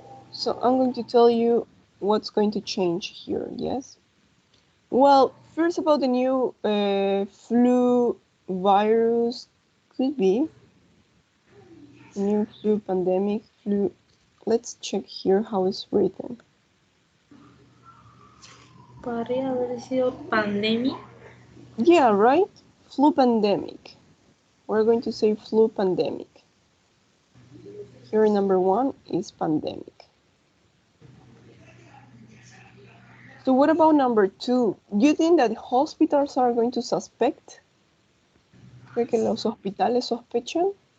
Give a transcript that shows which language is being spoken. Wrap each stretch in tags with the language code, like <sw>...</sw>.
<en>So I'm going to tell you what's going to change here, yes? Well, first about the new flu virus, could be new flu pandemic, flu. Let's check here how it's written.</en> <es>Podría haber sido pandemia.</es> <en>Yeah, right? Flu pandemic. We're going to say flu pandemic. Here number 1 is pandemic. So what about number 2? Do you think that hospitals are going to suspect?</en> <es>¿Cree que los hospitales sospechan?</es>